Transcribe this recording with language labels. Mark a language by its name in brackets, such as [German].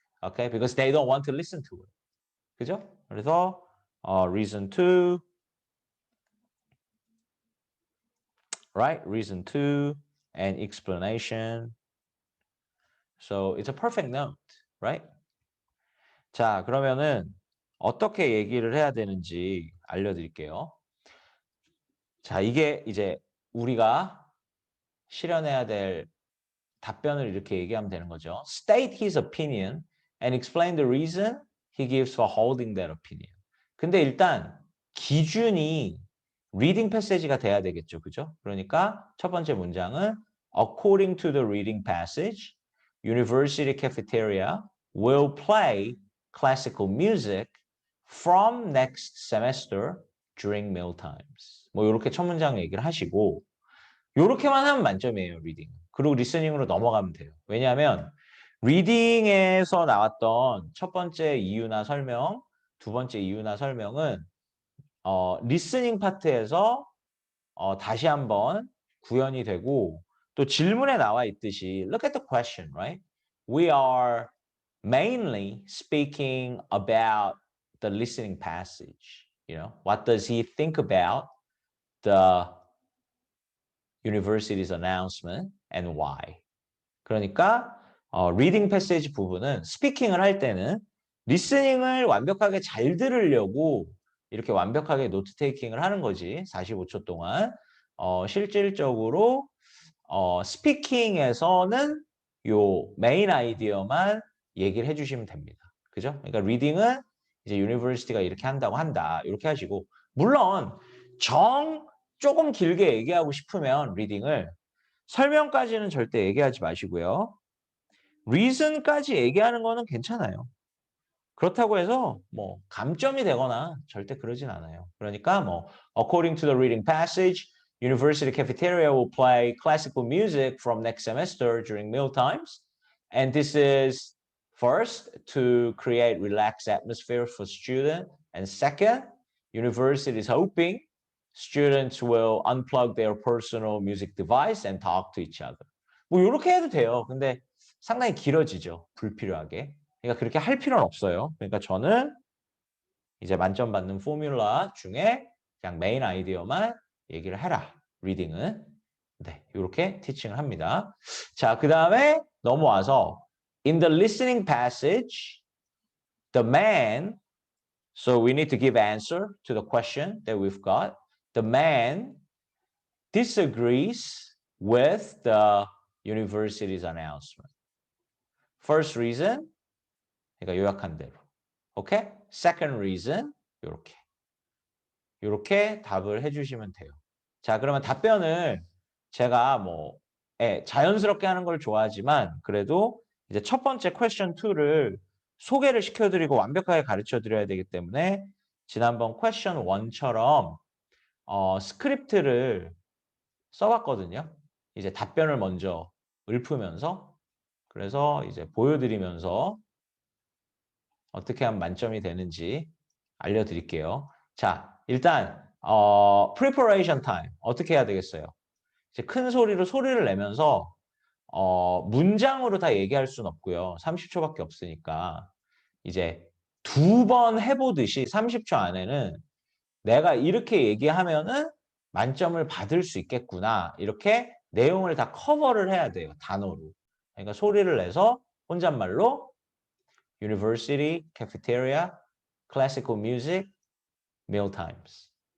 [English] Okay, because they don't want to listen to it. [Korean] 그죠? 그래서 [English] reason 2, right? Reason 2 and explanation. So it's a perfect note, right? [Korean] 자, 그러면은 어떻게 얘기를 해야 되는지 알려드릴게요. 자, 이게 이제 우리가 실현해야 될 답변을 이렇게 얘기하면 되는 거죠. [English] State his opinion and explain the reason he gives for holding that opinion. [Korean] 근데 일단 기준이 reading passage가 돼야 되겠죠. 그죠? 그러니까 첫 번째 문장은 [English] according to the reading passage, university cafeteria will play classical music from next semester during meal times. [Korean] 뭐 이렇게 첫 문장 얘기를 하시고 요렇게만 하면 만점이에요, 리딩. 그리고 리스닝으로 넘어가면 돼요. 왜냐하면 리딩에서 나왔던 첫 번째 이유나 설명, 두 번째 이유나 설명은 리스닝 파트에서 다시 한번 구현이 되고 또 질문에 나와 있듯이 [English] look at the question, right? We are mainly speaking about the listening passage. You know, what does he think about the university's announcement and why? [Korean] 그러니까 리딩 패시지 부분은 스피킹을 할 때는 리스닝을 완벽하게 잘 들으려고 이렇게 완벽하게 노트 테이킹을 하는 거지. 45초 동안. 실질적으로 스피킹에서는 요 메인 아이디어만 얘기를 해주시면 됩니다. 그죠? 그러니까 리딩은 이제 유니버시티가 이렇게 한다고 한다. 이렇게 하시고 물론 조금 길게 얘기하고 싶으면 리딩을 설명까지는 절대 얘기하지 마시고요. reason까지 얘기하는 거는 괜찮아요. 그렇다고 해서 뭐 감점이 되거나 절대 그러진 않아요. 그러니까 뭐 [English] according to the reading passage, university cafeteria will play classical music from next semester during meal times. And this is first to create relaxed atmosphere for students. And second, university is hoping students will unplug their personal music device and talk to each other. [Korean] 뭐 이렇게 해도 돼요. 근데 상당히 길어지죠. 불필요하게. 그러니까 그렇게 할 필요는 없어요. 그러니까 저는 이제 만점 받는 포뮬라 중에 그냥 메인 아이디어만 얘기를 해라. 리딩은. 네, 이렇게 티칭을 합니다. 자, 그 다음에 넘어와서 [English] in the listening passage, the man, so we need to give answer to the question that we've got. The man disagrees with the university's announcement. First reason, [Korean] 그러니까 요약한 대로. 오케이? [English] Second reason, [Korean] 요렇게 답을 해주시면 돼요. 자, 그러면 답변을 제가 뭐 자연스럽게 하는 걸 좋아하지만 그래도 이제 첫 번째 question 2를 소개를 시켜드리고 완벽하게 가르쳐드려야 되기 때문에 지난번 question 1처럼 스크립트를 써봤거든요. 이제 답변을 먼저 읊으면서 그래서 이제 보여드리면서 어떻게 하면 만점이 되는지 알려드릴게요. 자, 일단 preparation time 어떻게 해야 되겠어요? 이제 큰 소리로 소리를 내면서 문장으로 다 얘기할 수는 없고요. 30초밖에 없으니까 이제 두 번 해보듯이 30초 안에는 내가 이렇게 얘기하면은 만점을 받을 수 있겠구나. 이렇게 내용을 다 커버를 해야 돼요. 단어로. 그러니까 소리를 내서 혼잣말로 [English] University, cafeteria, classical music, meal times.